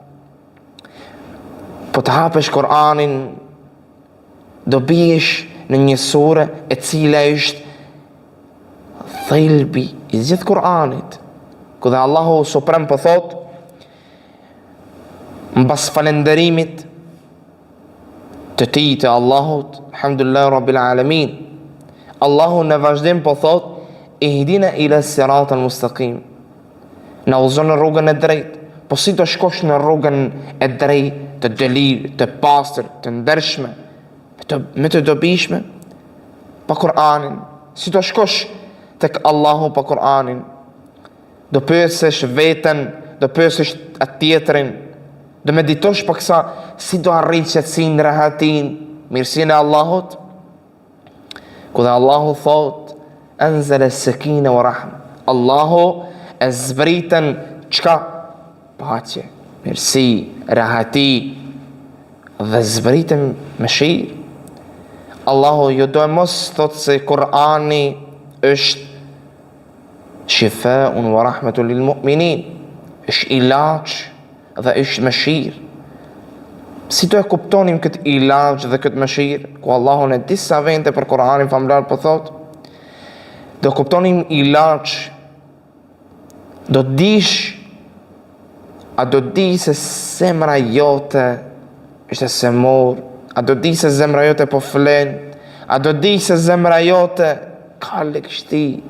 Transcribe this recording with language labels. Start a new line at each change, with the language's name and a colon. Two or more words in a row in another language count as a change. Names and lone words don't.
Albanian: Po të hapësh Kur'anin, do bijesh në një sure e cila është thelbi i gjithë Kur'anit, ku dhe Allahu Suprem po thot, mbas falënderimit të tij të Allahut,
Arabic: الحمد لله رب العالمين,
Albanian: Allahu në vazhdim po thot,
Arabic: اهدنا إلى صراط المستقيم,
Albanian: na udhëzon në rrugën e drejtë. Po si do shkosh në rrugën e drejtë, të dëlir, të pastër, të ndershme, me të dobishme, pa Kur'anin? Si do shkosh tek Allahu pa Kur'anin? Do pyesësh veten, do pyesësh atë tjetrin, do meditosh për kësa, si do arrish qetësinë, rahatin, mirësinë e Allahut? Ku dhe Allahu thot,
Arabic: أنزل السكينة ورحمة.
Albanian: Allahu e zbritën çka? Paqe, mirësi, rahati, dhe zbritën mëshirë. Allahu ju do e mos thot se Kur'ani është
Arabic: شفاء ورحمة للمؤمنين,
Albanian: është ilaç dhe është mëshirë. Si do e kuptonim këtë ilaç dhe këtë mëshirë? Ku Allahu në disa vende për Kur'anin famlar po thot, do kuptonim ilaç, do dish, a do di se zemra jote është e semur, a do di se zemra jote po flen, a do di se zemra jote ka lëkshti.